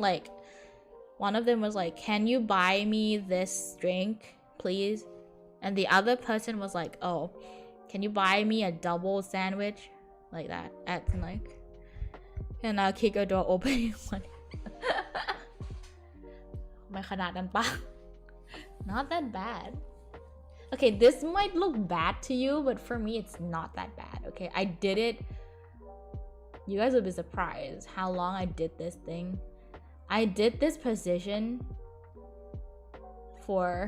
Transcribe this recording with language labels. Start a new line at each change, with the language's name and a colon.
English: Like one of them was like, can you buy me this drink please? And the other person was like, oh, can you buy me a double sandwich? Like that. And I'll kick a door open one.
Thai: ไม่ขนาดนั้นปะ
English: Not that bad. Okay, this might look bad to you, but for me, it's not that bad. Okay, I did it. You guys will be surprised how long I did this thing. I did this position for...